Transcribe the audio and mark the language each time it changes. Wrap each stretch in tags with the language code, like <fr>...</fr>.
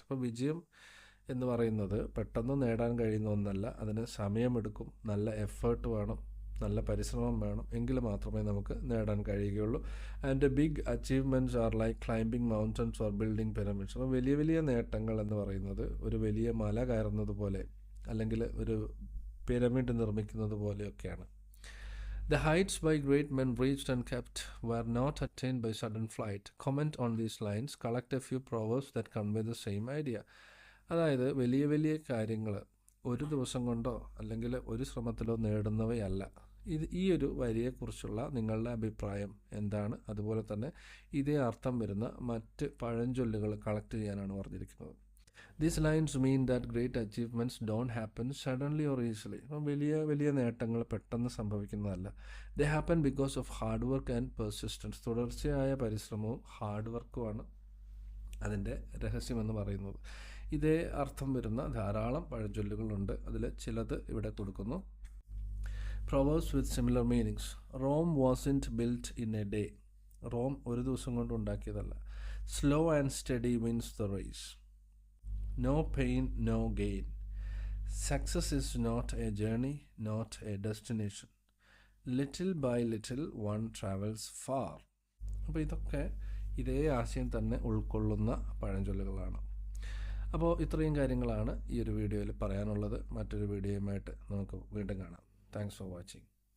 <ml>അപ്പോൾ വിജയം എന്ന് പറയുന്നത് പെട്ടെന്ന് നേടാൻ കഴിയുന്ന ഒന്നല്ല, അതിന് സമയമെടുക്കും, നല്ല എഫേർട്ട് വേണം, നല്ല പരിശ്രമം വേണം, എങ്കിൽ മാത്രമേ നമുക്ക് നേടാൻ കഴിയുകയുള്ളൂ.</ml> <en>And big achievements are like climbing mountains or building pyramids.</en> <ml>അപ്പോൾ വലിയ വലിയ നേട്ടങ്ങൾ എന്ന് പറയുന്നത് ഒരു വലിയ മല കയറുന്നത് പോലെ അല്ലെങ്കിൽ ഒരു പിരമിഡ് നിർമ്മിക്കുന്നത് പോലെയൊക്കെയാണ്.</ml> <en>The heights by great men reached and kept were not attained by sudden flight. Comment on these lines. Collect a few proverbs that convey the same idea.</en> <ml>അതായത് വലിയ വലിയ കാര്യങ്ങൾ ഒരു ദിവസം കൊണ്ടോ അല്ലെങ്കിൽ ഒരു ശ്രമത്തിലോ നേടുന്നവയല്ല. ഈ ഒരു വരിയെക്കുറിച്ചുള്ള നിങ്ങളുടെ അഭിപ്രായം എന്താണ്? അതുപോലെ തന്നെ ഇതേ അർത്ഥം വരുന്ന മറ്റ് പഴഞ്ചൊല്ലുകൾ കളക്ട് ചെയ്യാനാണ് പറഞ്ഞിരിക്കുന്നത്.</ml> <en>These lines mean that great achievements don't happen suddenly or easily.</en> <ml>വലിയ വലിയ നേട്ടങ്ങൾ പെട്ടെന്ന് സംഭവിക്കുന്നതല്ല.</ml> <en>They happen because of hard work and persistence.</en> <ml>തുടർച്ചയായ പരിശ്രമവും ഹാർഡ് വർക്കുമാണ് അതിൻ്റെ രഹസ്യമെന്ന് പറയുന്നത്. ഇതേ അർത്ഥം വരുന്ന ധാരാളം പഴഞ്ചൊല്ലുകളുണ്ട്. അതിൽ ചിലത് ഇവിടെ കൊടുക്കുന്നു.</ml> <en>Proverbs with similar meanings. Rome wasn't built in a day.</en> <ml>Rome ഒരു ദിവസം കൊണ്ട് ഉണ്ടാക്കിയതല്ല.</ml> <en>Slow and steady wins the race. No pain, no gain. Success is not a journey, not a destination. Little by little one travels far.</en> <ml>അപ്പോൾ ഇതൊക്കെ ഇതേ ആശയം തന്നെ ഉൾക്കൊള്ളുന്ന പഴഞ്ചൊല്ലുകളാണ്. അപ്പോൾ ഇത്രയും കാര്യങ്ങളാണ് ഈ ഒരു വീഡിയോയിൽ പറയാനുള്ളത്. മറ്റൊരു വീഡിയോയുമായിട്ട് നമുക്ക് വീണ്ടും കാണാം.</ml> <en>Thanks for watching.</en>